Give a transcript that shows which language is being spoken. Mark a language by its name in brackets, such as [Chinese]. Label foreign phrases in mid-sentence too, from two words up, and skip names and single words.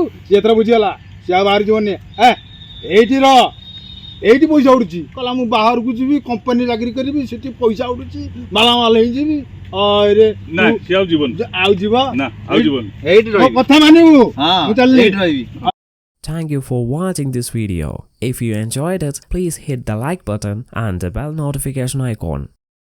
[Odia] ସିଏ ଏଥର ବୁଝିଗଲା, ସିଏ ଆଉ ବାହାରୁ ଯିବନି। ଏଇଠି ରହ, ଏଇଠି ପଇସା ଉଡ଼ୁଛି। କହିଲା ମୁଁ ବାହାରକୁ ଯିବି, କମ୍ପାନୀ ଚାକିରି କରିବି, ସେଠି ପଇସା ଉଡ଼ୁଛି, ମାଲାମାଲ ହେଇଯିବି। ନା ସିଏ ଆଉ ଯିବନି, ଆଉ ଯିବ ନା ଆଉ ଯିବନି, ଏଇଠି ମୋ କଥା ମାନିବୁ, ମୁଁ ଚାଲିଲି। ଏଇଠି ରହିବି। [English] Thank you for watching this video. If you enjoyed it, please hit the like button and the bell notification icon.